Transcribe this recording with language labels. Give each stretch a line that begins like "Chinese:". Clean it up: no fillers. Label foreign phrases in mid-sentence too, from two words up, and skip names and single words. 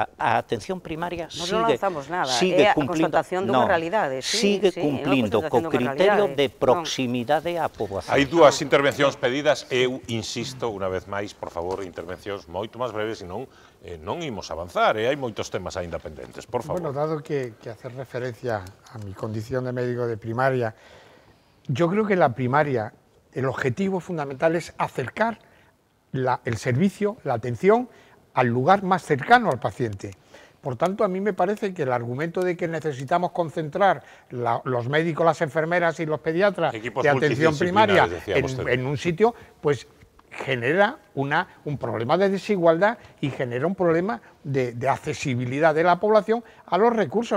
Galician: A atención primaria sigue cumplindo co criterio de proximidade á poboación. Hai dúas intervencións pedidas, eu insisto, unha vez máis, por favor, intervencións moito máis breves, senón non imos avanzar, e hai moitos temas aínda pendentes, por favor.
Spanish: Bueno, dado que hacer referencia a mi condición de médico de primaria, yo creo que la primaria, el objetivo fundamental es acercar el servicio, la atención, al lugar más cercano al paciente. Por tanto, a mí me parece que el argumento de que necesitamos concentrar los médicos, las enfermeras y los pediatras de atención primaria en un sitio, pues genera un problema de desigualdad y genera un problema de accesibilidad de la población a los recursos.